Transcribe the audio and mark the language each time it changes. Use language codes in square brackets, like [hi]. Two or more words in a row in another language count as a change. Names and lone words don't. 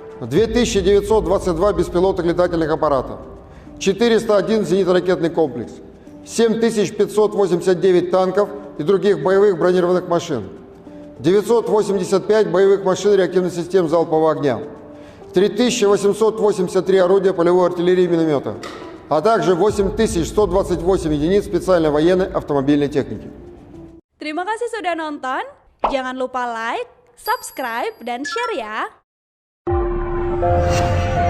[ru] 2922 беспилотных летательных аппарата, 401 зенитно-ракетный комплекс, 7589 танков и других боевых бронированных машин, 985 боевых машин реактивных систем залпового огня, 3883 орудия полевой артиллерии и миномета, а также 8128 единиц специальной военной автомобильной техники. [id] Terima kasih sudah nonton. Jangan lupa like, subscribe, dan share ya.